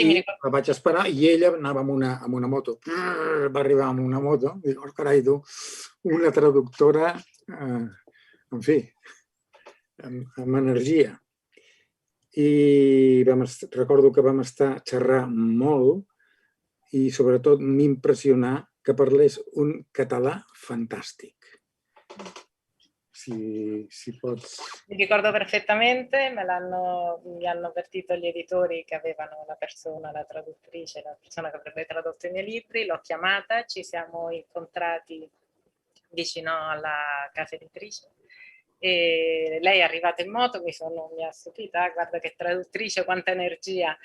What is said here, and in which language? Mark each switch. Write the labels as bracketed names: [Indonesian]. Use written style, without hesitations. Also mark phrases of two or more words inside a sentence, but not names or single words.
[Catalan] I la vaig esperar i ella anava amb una moto. Va arribar amb una moto i dic, oh, carai, tu, una traductora, en fi, amb energia. I recordo que vam estar xerrant molt i sobretot m'impressionà que parlés un català fantàstic. Si pots... [Italian] Mi ricordo perfettamente, mi hanno avvertito gli editori che avevano la persona, la traduttrice, la persona che avrebbe tradotto i miei libri, l'ho chiamata, ci siamo incontrati vicino alla casa editrice e lei è arrivata in moto, mi ha stupita, guarda che traduttrice, quanta energia.